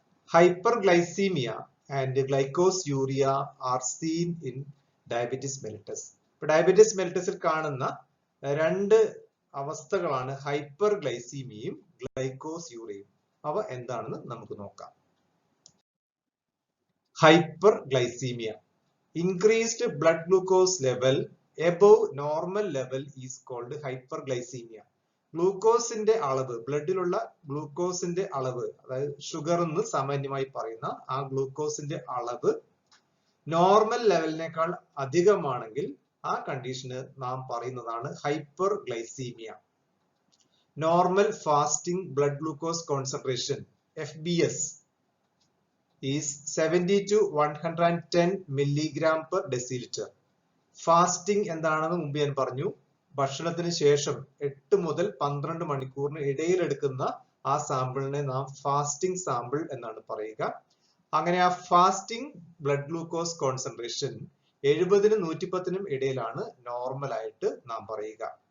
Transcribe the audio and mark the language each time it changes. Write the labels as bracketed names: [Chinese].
[English] Hyperglycaemia and glycosuria are seen in diabetes mellitus. [Malayalam] ഇപ്പൊ diabetes മെലിറ്റസിൽ കാണുന്ന 2 അവസ്ഥകളാണ് ഹൈപ്പർഗ്ലൈസീമിയയും ഗ്ലൈക്കോസ്യൂറിയയും. അവ എന്താണെന്ന് നമുക്ക് നോക്കാം. [English] Hyperglycaemia, increased blood glucose level above normal level is called hyperglycemia. [Malayalam] ഗ്ലൂക്കോസിന്റെ അളവ്, ബ്ലഡിലുള്ള ഗ്ലൂക്കോസിന്റെ അളവ്, അതായത് ഷുഗർ എന്ന് സാമാന്യമായി പറയുന്ന ആ ഗ്ലൂക്കോസിന്റെ അളവ് നോർമൽ ലെവലിനേക്കാൾ അധികമാണെങ്കിൽ ആ കണ്ടീഷന് നാം പറയുന്നതാണ് hyper glycaemia. [English] Normal fasting blood glucose concentration FBS is 70 to 110 milligram per deciliter. [Malayalam] Fasting എന്താണെന്ന് മുമ്പ് ഞാൻ പറഞ്ഞു. ഭക്ഷണത്തിന് ശേഷം 8 മുതൽ 12 മണിക്കൂറിന് ഇടയിൽ എടുക്കുന്ന ആ സാമ്പിളിനെ നാം ഫാസ്റ്റിംഗ് സാമ്പിൾ എന്നാണ് പറയുക. അങ്ങനെ ആ ഫാസ്റ്റിംഗ് ബ്ലഡ് ഗ്ലൂക്കോസ് കോൺസെൻട്രേഷൻ 70-നും 110-നും ഇടയിലാണ് നോർമൽ ആയിട്ട് നാം പറയുക.